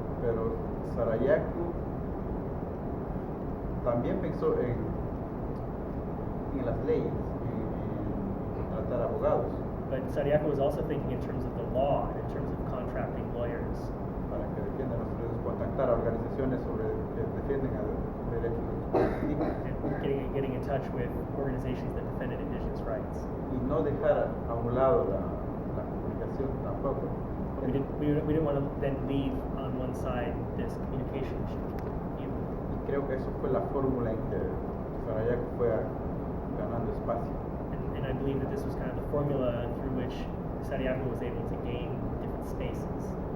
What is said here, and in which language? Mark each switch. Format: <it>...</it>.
<es>Pero Sarajevo también pensó en las leyes, en contratar abogados</es> <en>But Sariaco was also thinking in terms of the law and in terms of contracting lawyers.</en> <es>para que defiendan los derechos, contactar a organizaciones que defienden los derechos de los pueblos indígenas</es> <en>And getting in touch with organizations that defended indigenous rights.</en> <es>y no dejar a un lado la comunicación tampoco.</es> <en>We didn't want to then leave on one side this communication issue either.</en> <es>Y creo que eso fue la fórmula en que Sarajevo fue ganando espacio.</es> <en>And I believe that this was kind of the formula through which Sariaco was able to gain different spaces.</en>